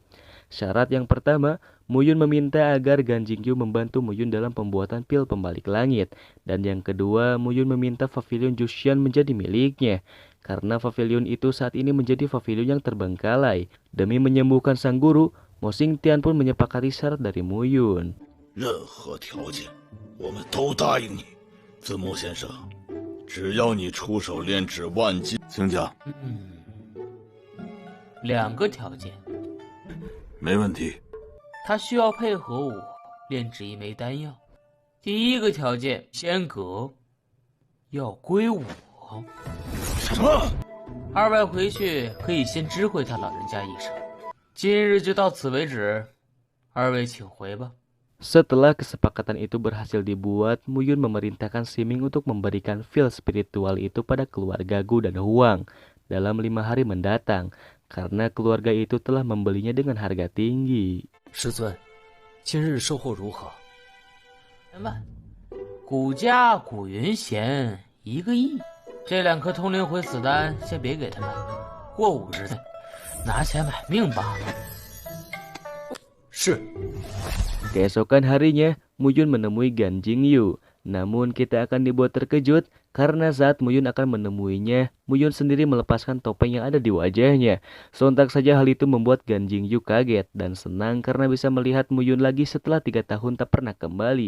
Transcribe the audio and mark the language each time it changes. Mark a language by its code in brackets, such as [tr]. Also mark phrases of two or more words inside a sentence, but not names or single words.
[id] Syarat yang pertama, Muyun meminta agar Gan Jingyu membantu Muyun dalam pembuatan pil pembalik langit. Dan yang kedua, Muyun meminta pavilion Jushian menjadi miliknya. Karena pavilion itu saat ini menjadi pavilion yang terbengkalai. Demi menyembuhkan sang guru, Mo Xingtian pun menyepakati syarat dari Muyun. [zh] 任何条件，我们都答应你。子木先生，只要你出手炼制万金，请讲。 2个条件。没问题。他需要配合我炼制1枚丹药。第1个条件，仙阁要归我。什么？2位回去可以先知会他老人家一声。今日就到此为止，2位请回吧。 [id] Setelah kesepakatan itu berhasil dibuat, Muyun memerintahkan Siming untuk memberikan fil spiritual itu pada keluarga Gu dan Huang dalam 5 hari mendatang, karena keluarga itu telah membelinya dengan harga tinggi. [zh] 师尊，今日售后如何？10万，谷家谷云贤1个亿。这2颗通灵回死丹先别给他们，过50岁拿钱买命罢了。是。 [id] Keesokan harinya, Muyun menemui Gan Jingyu. Namun kita akan dibuat terkejut karena saat Muyun akan menemuinya, Muyun sendiri melepaskan topeng yang ada di wajahnya. Sontak saja hal itu membuat Gan Jingyu kaget dan senang karena bisa melihat Muyun lagi setelah 3 tahun tak pernah kembali.